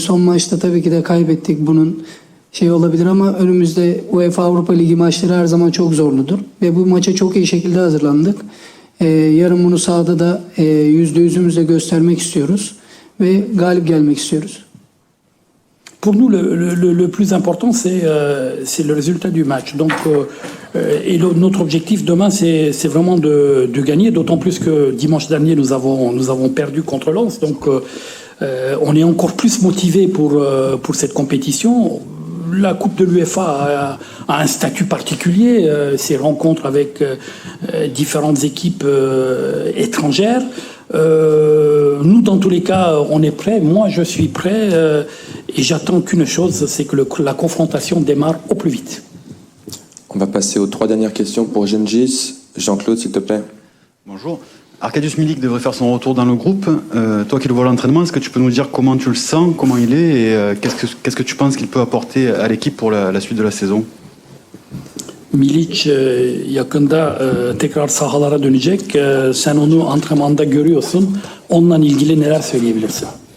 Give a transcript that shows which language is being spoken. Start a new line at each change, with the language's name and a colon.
Turkish: Son maçta tabii ki de kaybettik. Bunun olabilir ama önümüzde UEFA Avrupa Ligi maçları her zaman çok zorludur. Ve bu maça çok iyi şekilde hazırlandık. Yarın bunu sahada da %100'ümüzle göstermek istiyoruz. Ve galip gelmek istiyoruz.
French: Pour nous, le plus important, c'est le résultat du match. Donc, et notre objectif demain, c'est vraiment de gagner, d'autant plus que dimanche dernier, nous avons perdu contre Lens. Donc, on est encore plus motivé pour cette compétition. La Coupe de l'UEFA a un statut particulier, ces rencontres avec différentes équipes étrangères. Nous, dans tous les cas, on est prêts. Moi, je suis prêt et j'attends qu'une chose, c'est que la confrontation démarre au plus vite. On va passer aux 3 dernières questions pour Cengiz. Jean-Claude, s'il te plaît. Bonjour. Arkadiusz Milik devrait faire son retour dans le groupe. Toi qui le vois à l'entraînement, est-ce que tu peux nous dire comment tu le sens, comment il est et qu'est-ce que tu penses qu'il peut apporter à l'équipe pour la suite de la saison?
Turkish: Milic yakında tekrar sahalara dönecek. Sen onu antrenmanda görüyorsun. Onunla ilgili neler söyleyebilirsin?